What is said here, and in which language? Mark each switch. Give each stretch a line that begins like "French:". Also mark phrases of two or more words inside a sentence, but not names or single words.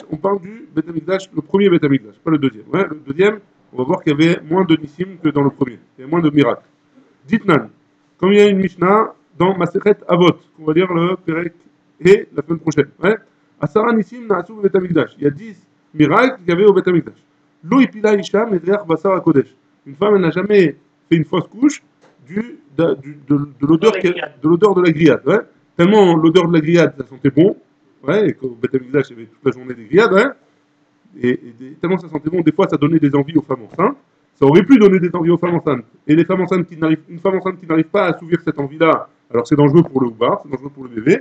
French: On parle du Beth Amikdash, le premier Beth Amikdash, pas le deuxième. Ouais, le deuxième, on va voir qu'il y avait moins de nissim que dans le premier. Il y avait moins de miracles. Ditnan, comme il y a une Mishnah dans Masechet Avot, qu'on va lire le Perek et la semaine prochaine. Ouais.
Hebrew: עשרה ניסים נעשו
French: au Beth Amikdash. Il y a 10 miracles qu'il y avait au Beth Amikdash.
Hebrew: לא הפילה אשה מריח בשר קודש.
French: Une femme, elle n'a jamais fait une fausse couche de l'odeur de la grillade. Ouais. Tellement l'odeur de la grillade, ça sentait bon. Ouais, et qu'au Beth Amikdash, il y avait toute la journée des grillades. Ouais. Tellement ça sentait bon, des fois, ça donnait des envies aux femmes enceintes. Ça aurait pu donner des envies aux femmes enceintes. Et les femmes enceintes une femme enceinte qui n'arrive pas à assouvir cette envie-là, alors c'est dangereux pour le houbar, c'est dangereux pour le bébé.